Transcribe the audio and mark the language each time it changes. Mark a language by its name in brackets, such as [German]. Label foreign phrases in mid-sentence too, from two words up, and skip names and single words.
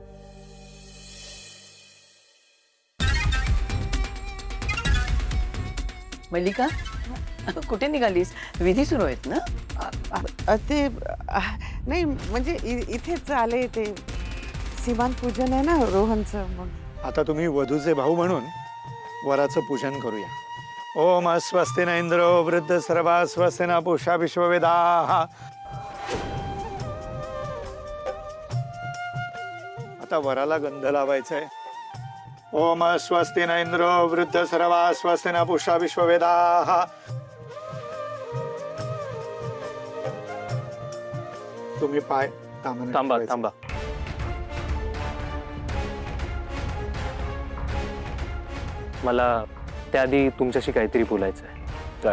[Marathi] मल्लिका कुठे निघालीस? विधी सुरू आहेत ना. ते नाही म्हणजे इथेच आले. ते सीमांत पूजन आहे ना रोहनचं. मग आता तुम्ही वधूचे भाऊ म्हणून वराचं पूजन करूया. [Sanskrit] ओम स्वस्ति न इंद्रो वृद्ध सर्वा स्वस्ति न पूषा विश्ववेदाः. [Marathi] आता वराला गंध लावायचा आहे. [Sanskrit] ओम स्वस्ति न इंद्रो वृद्ध सर्वा स्वस्ति न पूषा विश्ववेदाः. [Marathi] तुम्ही पाय तामाने थांबा ठेवायचे. थांबा. मला त्याआधी तुमच्याशी काहीतरी बोलायचं आहे. काय?